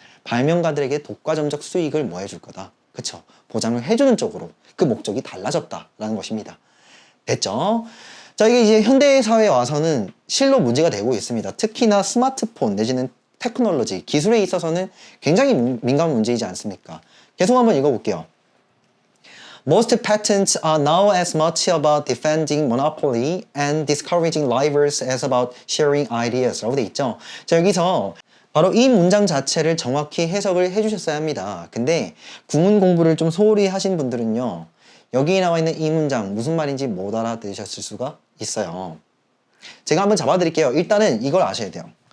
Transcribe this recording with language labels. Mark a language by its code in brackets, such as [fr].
[ko] 발명가들에게 독과점적 수익을 뭐 해줄 거다. 그쵸? 보장을 해주는 쪽으로 그 목적이 달라졌다라는 것입니다. 됐죠? 자, 이게 이제 현대 사회에 와서는 실로 문제가 되고 있습니다. 특히나 스마트폰 내지는 테크놀로지, 기술에 있어서는 굉장히 민감한 문제이지 않습니까? 계속 한번 읽어볼게요. [en] Most patents are now as much about defending monopoly and discouraging rivals as about sharing ideas [ko] 라고 돼 있죠. 자, 여기서 바로 이 문장 자체를 정확히 해석을 해주셨어야 합니다. 근데 구문 공부를 좀 소홀히 하신 분들은요, 여기 나와 있는 이 문장 무슨 말인지 못 알아들으셨을 수가 있어요. 제가 한번 잡아드릴게요. 일단은 이걸 아셔야 돼요.